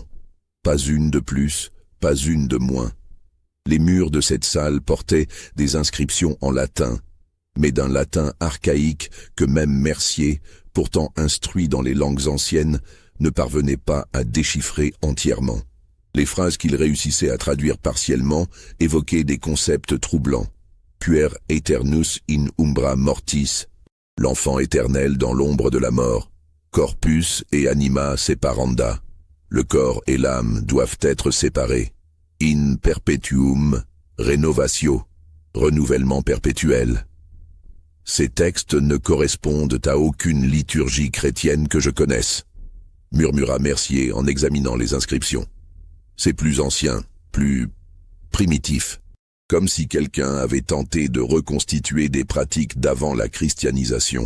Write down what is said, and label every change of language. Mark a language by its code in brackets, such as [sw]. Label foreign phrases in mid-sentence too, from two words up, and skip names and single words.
[fr] Pas une de plus, pas une de moins. Les murs de cette salle portaient des inscriptions en latin, mais d'un latin archaïque que même Mercier, pourtant instruit dans les langues anciennes, ne parvenait pas à déchiffrer entièrement. Les phrases qu'il réussissait à traduire partiellement évoquaient des concepts troublants. [la] Puer aeternus in umbra mortis, [fr] l'enfant éternel dans l'ombre de la mort. [la] Corpus et anima separanda, [fr] le corps et l'âme doivent être séparés. [la] In perpetuum renovatio, [fr] renouvellement perpétuel. Ces textes ne correspondent à aucune liturgie chrétienne que je connaisse, murmura Mercier en examinant les inscriptions. C'est plus ancien, plus primitif, comme si quelqu'un avait tenté de reconstituer des pratiques d'avant la christianisation.